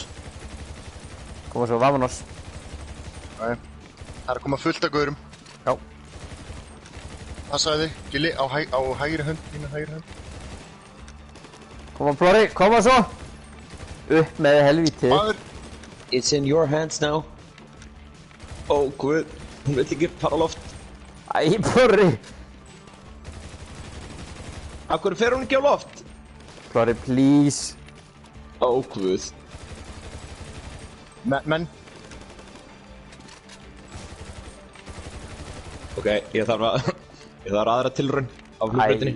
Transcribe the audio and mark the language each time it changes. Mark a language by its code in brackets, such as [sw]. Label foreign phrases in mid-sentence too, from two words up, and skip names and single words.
[is] Koma svo, vámonos. Það er að koma fullt af gaurum. Já. Passaði þig, Gilli, á hægri hönd, þína hægri hönd. Koma Plóri, koma svo! Upp með helvítið. Maður, [en] It's in your hands now. [is] Ó, guð. Hún vill ekki fara á loft. Æ, Plóri! Af hverju fer hún ekki á loft? Plóri, please. Ó, guð. menn, Ok, ég þarf aðra tilraun á flugbrautinni.